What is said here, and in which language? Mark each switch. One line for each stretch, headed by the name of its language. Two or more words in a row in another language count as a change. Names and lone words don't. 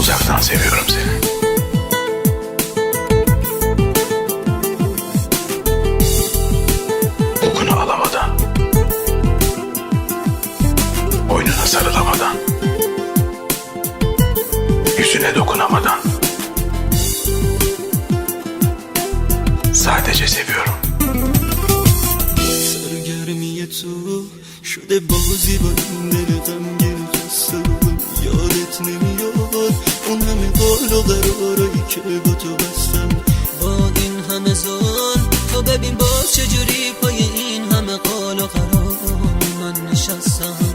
Turkish: Gerçekten seviyorum seni. Kokunu alamadan, boynuna sarılamadan, yüzüne dokunamadan sadece seviyorum.
Persian: سرگرمی تو شده بازی با این دل غمگین خسته یادت نمیاد اون همه قول و قرارایی که با تو بستم با این همه زال تو ببین باز چجوری پای این همه قول و قرار من نشستم